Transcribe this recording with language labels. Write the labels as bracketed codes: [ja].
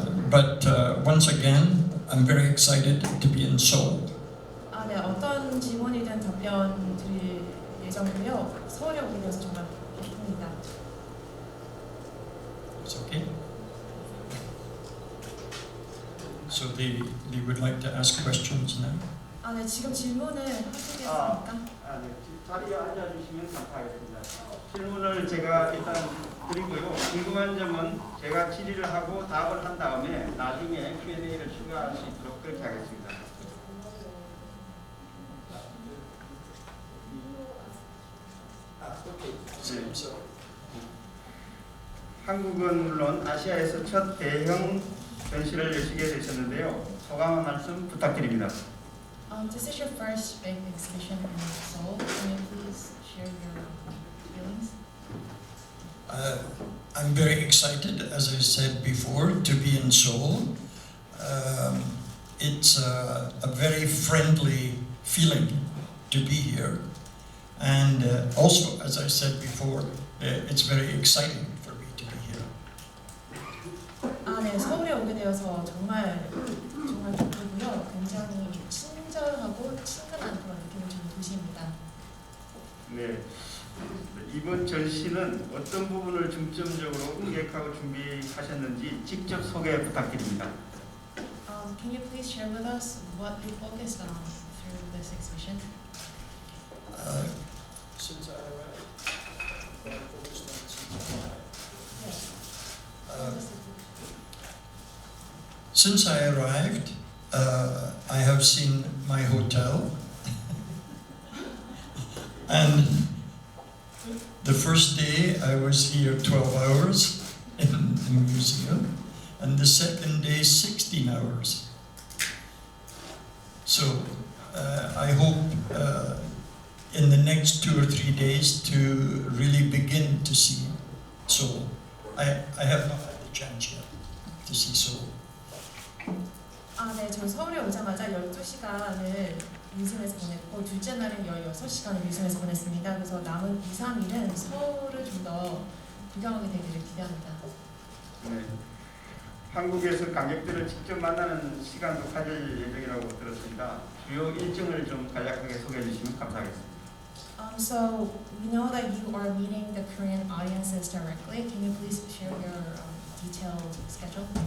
[en] But once again, I'm very excited to be in Seoul. [ko] 아, 네, 어떤 질문이든 답변 드릴 예정이고요. 서울에 오게 돼서 정말 기쁩니다. [en] It's okay. So they would like to ask questions now. [ko] 아, 네, 지금 질문을 하시겠습니까? 아, 네. 자리에 앉아주시면 감사하겠습니다. 질문을 제가 일단 드리고요. 궁금한 점은 제가 질의를 하고 답을 한 다음에 나중에 Q&A를 추가할 수 있도록 그렇게 하겠습니다. 네. 한국은 물론 아시아에서 첫 대형 전시를 여시게 되셨는데요. 소감 한 말씀 부탁드립니다. [en] This is your first big exhibition in Seoul. Can you please share your feelings? I'm very excited, as I said before, to be in Seoul. It's a very friendly feeling to be here. And also, as I said before, it's very exciting for me to be here. [ko] 아, 네, 서울에 오게 되어서 정말 기쁘고요. 굉장히 친절하고 친근한 그런 느낌을 주는 도시입니다. 네. 이번 전시는 어떤 부분을 중점적으로 기획하고 준비하셨는지 직접 소개 부탁드립니다. [en] Can you please share with us what you focused on through this exhibition? Since I arrived, I focused on Yes. since I arrived, I have seen my hotel, and the first day I was here 12 hours in the museum, and the second day 16 hours. So I hope in the next 2 or 3 days to really begin to see Seoul. I have not had the chance yet to see Seoul. [ko] 아, 네, 저 서울에 오자마자 12시간을 뮤지엄에서 보냈고 둘째 날은 16시간을 뮤지엄에서 보냈습니다. 그래서 남은 2, 3일은 서울을 좀 더 구경하게 되기를 기대합니다. 네. 한국에서 관객들을 직접 만나는 시간도 가질 예정이라고 들었습니다. 주요 일정을 좀 간략하게 소개해 주시면 감사하겠습니다. [en] So we know that you are meeting the Korean audiences directly. Can you please share your detailed schedule?